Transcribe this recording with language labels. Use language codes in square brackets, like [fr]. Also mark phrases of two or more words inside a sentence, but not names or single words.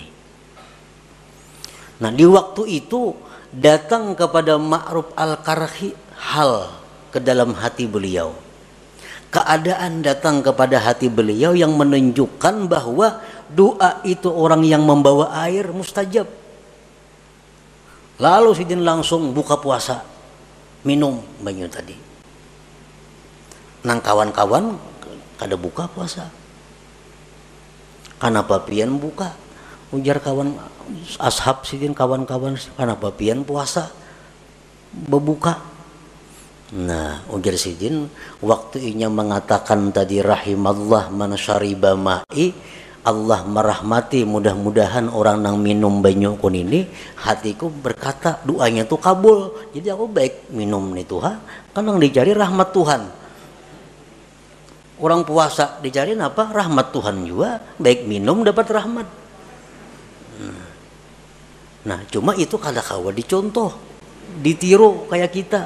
[id] Nah, di waktu itu datang kepada Ma'ruf al-Qarhi hal ke dalam hati beliau. Keadaan datang kepada hati beliau yang menunjukkan bahwa doa itu orang yang membawa air mustajab. [bjn] Lalu sidin langsung buka puasa, minum banyu tadi. Nang kawan-kawan kada buka puasa. Kenapa pian buka? Ujar kawan ashab sidin, kawan-kawan, kenapa pian puasa berbuka? Nah, ujar sidin, waktu inya mengatakan tadi [ar] rahimallah man syariba ma'i, [bjn] Allah merahmati, mudah-mudahan orang nang minum banyu kun ini, hatiku berkata doanya tuh kabul. [id] Jadi aku baik minum nih Tuhan, kan yang dicari rahmat Tuhan. Orang puasa dicari apa? Rahmat Tuhan juga, baik minum dapat rahmat. Nah, cuma itu [bjn] kada kawa dicontoh, [id] ditiru kayak kita.